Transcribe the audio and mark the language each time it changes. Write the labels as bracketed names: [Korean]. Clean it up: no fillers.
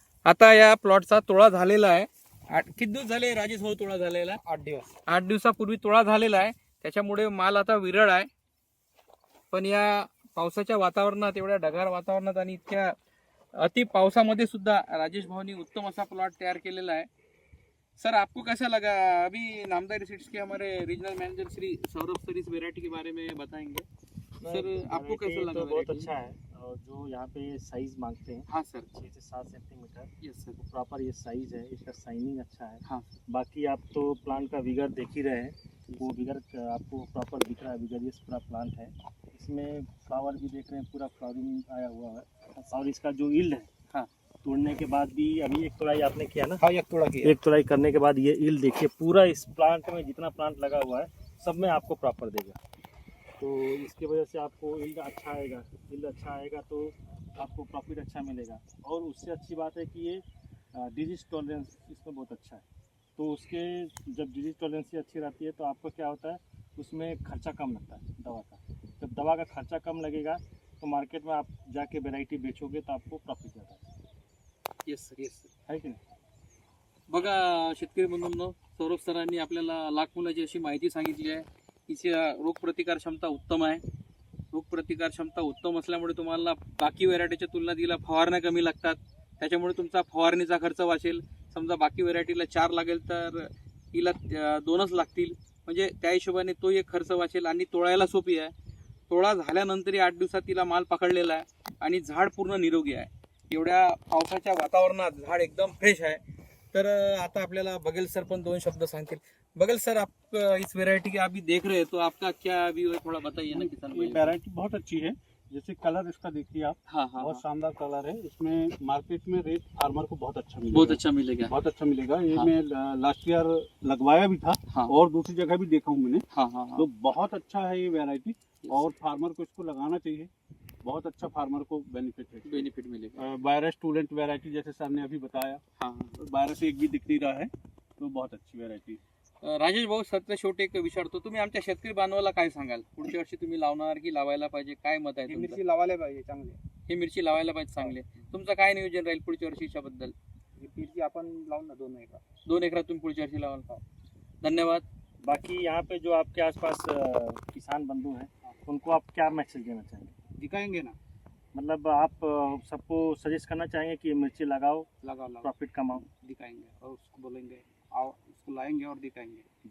[Marathi] आता या प्लॉटचा तोळा झालेला आहे। किती दिवस झाले राजेश भाऊ तोळा झालेला? 8 दिवस। 8 दिवसापूर्वी तोळा झालेला आहे, त्याच्यामुळे माल आता विरळ आहे। पण या पावसाच्या वातावरणात, एवढ्या ढगाळ वातावरणात आणि इतक्या अति पावसामध्ये सुद्धा राजेश भाऊनी उत्तम असा प्लॉट तैयार केलेला है। [Hindi] सर आपको कैसा लगा? अभी नामधारी सीड्स के हमारे regional manager Shri Saurabh sir इस वेराइटी के बारे में बताएंगे। सर आपको कैसा लगा? तो बहुत अच्छा है, और जो यहाँ पे साइज मांगते हैं, हाँ सर, 6 से 7 सेंटीमीटर, [English] yes sir, [Hindi] प्रॉपर ये साइज है, इसका शाइनिंग अच्छा है। हाँ। बाकी आप तो प्लांट का विगर देख ही रहे हैं, वो विगर आपको प्रॉपर दिख रहा है, विगर पूरा प्लांट है। इसमें फ्लावर भी देख रहे हैं, पूरा फ्लावरिंग आया हुआ है। और इसका जो ईल्ड है, हाँ, तोड़ने के बाद भी अभी एक तोड़ाई आपने किया ना? हाँ, एक तोड़ा किया। एक तोड़ाई करने के बाद ये ईल्ड देखिए, पूरा इस प्लांट में जितना प्लांट लगा हुआ है सब में आपको प्रॉपर देगा। तो इसकी वजह से आपको ईल्ड अच्छा आएगा। ईल्ड अच्छा आएगा तो आपको प्रॉफिट अच्छा मिलेगा। और उससे अच्छी बात है कि ये डिजीज टॉलरेंस इसमें बहुत अच्छा है। तो उसके जब डिजीज टॉलरेंस अच्छी रहती है तो आपको क्या होता है, उसमें खर्चा कम लगता है दवा का। जब दवा का खर्चा कम लगेगा तो मार्केट में आप जाके वैरायटी बेचोगे तो आपको प्रॉफिट ज़्यादा है। [English] Yes sir, yes sir. [Marathi] है की नाही? बघा शेतकरी बंधूंनो, सौरभ सरांनी आपल्याला लाख मुलाची अशी माहिती सांगितली आहे। हिची रोगप्रतिकार क्षमता उत्तम आहे। रोगप्रतिकार क्षमता उत्तम असल्यामुळे तुम्हाला बाकी व्हेरायटीच्या तुलनेत हिला फवारण्या कमी लागतात, त्याच्यामुळे तुमचा फवारणीचा खर्च वाचेल। समजा बाकी व्हेरायटीला 4 लागेल तर हिला 2च लागतील, म्हणजे त्या हिशोबाने तो एक खर्च वाचेल आणि तोडायला सोपी आहे। तोडा झाल्यानंतरही 8 दिवसात तिला माल पकडलेला आहे आणि झाड पूर्ण निरोगी आहे। एवढ्या पावसाच्या वातावरणात झाड एकदम फ्रेश आहे। तर आता आपल्याला बघेल सर पण 2 शब्द सांगतील। [Hindi] बघेल सर, आप इस वैरायटी के अभी देख रहे हैं तो आपका क्या व्यू है, थोड़ा बताइए ना किसान भाई। वैरायटी बहुत अच्छी है। जैसे कलर इसका देखिए आप, हाँ हाँ, बहुत शानदार कलर है। इसमें मार्केट में रेट फार्मर को बहुत अच्छा मिलेगा। बहुत अच्छा मिलेगा। बहुत अच्छा मिलेगा। ये हाँ। मैं लास्ट ईयर लगवाया भी था, हाँ और दूसरी जगह भी देखा हूँ मैंने। हाँ हाँ हाँ, तो बहुत अच्छा है ये वैरायटी, और फार्मर को इसको लगाना चाहिए। बहुत अच्छा फार्मर को बेनिफिट है। बेनिफिट मिलेगा। वायरस स्टूडेंट वैरायटी जैसे सर ने अभी बताया, हाँ हाँ। वायरस एक भी दिख नहीं रहा है, तो बहुत अच्छी वैरायटी। [Marathi] राजेश भाऊ, सध्या शेवटी एक विचारतो, तुम्ही आमच्या शेतकरी बांधवाला काय सांगाल? पुढच्या वर्षी तुम्ही लावणार की लावायला पाहिजे, काय मत आहे तुमचं? मिरची लावायला पाहिजे चांगली। ही मिरची लावायला पाहिजे चांगले। तुमचं काय नियोजन राहील पुढच्या वर्षीच्या बद्दल? मिरची आपण लावू ना 2 एकर। 2 एकरात तुम्ही पुढच्या वर्षी लावाल का? धन्यवाद। [Hindi] बाकी यहाँ पे जो आपके आसपास किसान बंधु हैं, उनको आप क्या मैसेज देना चाहेंगे? दिखाएंगे ना, मतलब आप सबको सजेस्ट करना चाहेंगे कि मिर्ची लगाओ, लगाओ, प्रॉफिट कमाओ। दिखाएंगे और उसको बोलेंगे आओ, उसको लाएंगे और दिखाएंगे।